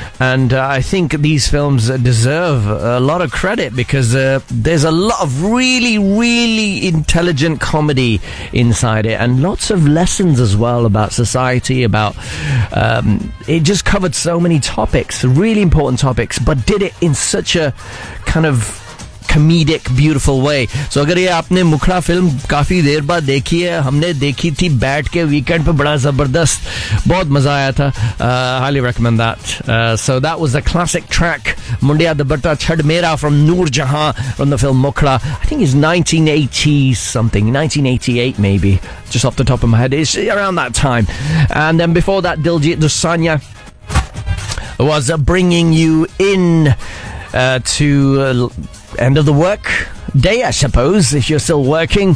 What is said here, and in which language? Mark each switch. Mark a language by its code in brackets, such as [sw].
[en] And I think these films deserve a lot of credit, because there's a lot of really, really intelligent comedy inside it, and lots of lessons as well about society, about... it just covered so many topics, really important topics, but did it in such a kind of... comedic, beautiful way. [ur] سو اگر یہ آپ نے مکھڑا film کافی دیر بعد دیکھی ہے، ہم نے دیکھی تھی بیٹھ کے ویکنڈ پہ، بڑا زبردست، بہت مزہ آیا تھا. [en] Highly recommend that. So that was the classic track Mundeya Dubatta Chhad Mera from Noor Jahan from the film Mukhra. I think it's 1988 maybe, just off the top of my head. It's around that time. And then before that, Diljit Dosanjh was bringing you in to end of the work day, I suppose, if you're still working.